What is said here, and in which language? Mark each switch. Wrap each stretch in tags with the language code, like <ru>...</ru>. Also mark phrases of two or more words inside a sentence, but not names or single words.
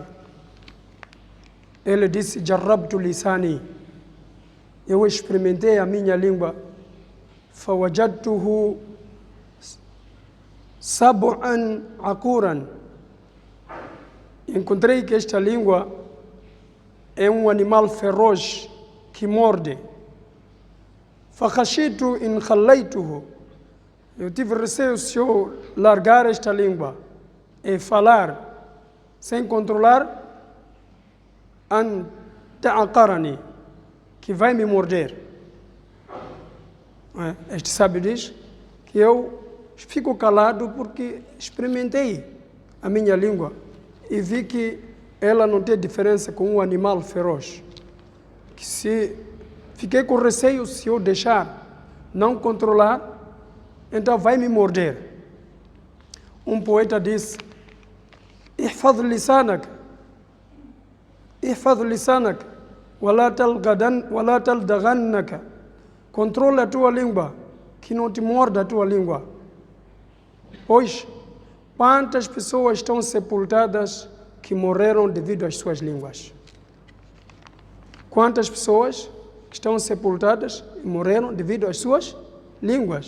<pt>Ele disse:</pt> <ar>جربت لساني,</ar> <pt>eu experimentei a minha língua,</pt> <ar>فوجدته سبعا عقورا,</ar> <pt>encontrei que esta língua é um animal feroz que morde.</pt> <ar>فخشيت إن خليته,</ar> <pt>eu tive receio se eu largar esta língua e falar sem controlar,</pt> <ar>أن تعقرني,</ar> <pt>que vai me morder. Este sábio diz que eu fico calado porque experimentei a minha língua e vi que ela não tem diferença com um animal feroz. Que se fiquei com receio, se eu deixar, não controlar, então vai me morder. Um poeta disse:</pt> <ar>احفظ لسانك احفظ لسانك ولا تلدغنك.</ar> <pt>Controla a tua língua, que não te morda a tua língua. Pois, quantas pessoas estão sepultadas que morreram devido às suas línguas? Quantas pessoas que estão sepultadas e morreram devido às suas línguas?</pt>